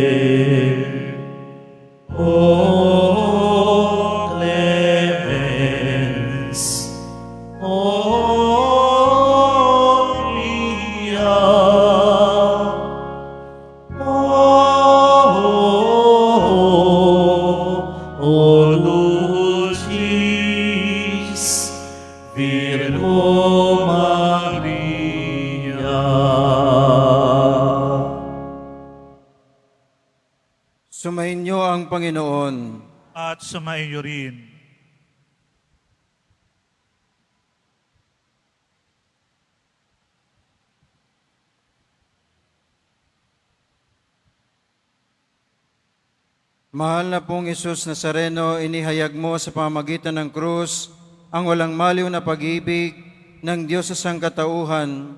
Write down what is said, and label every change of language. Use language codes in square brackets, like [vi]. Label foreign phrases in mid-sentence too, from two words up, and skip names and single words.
[la] O clemens, o pia, o dulcis Virgo Maria. [tl] Sumainyo ang Panginoon. At sumaiyo rin. Mahal na pong Isus Nazareno, inihayag mo sa pamamagitan ng krus ang walang maliw na pag-ibig ng Diyos sa sangkatauhan.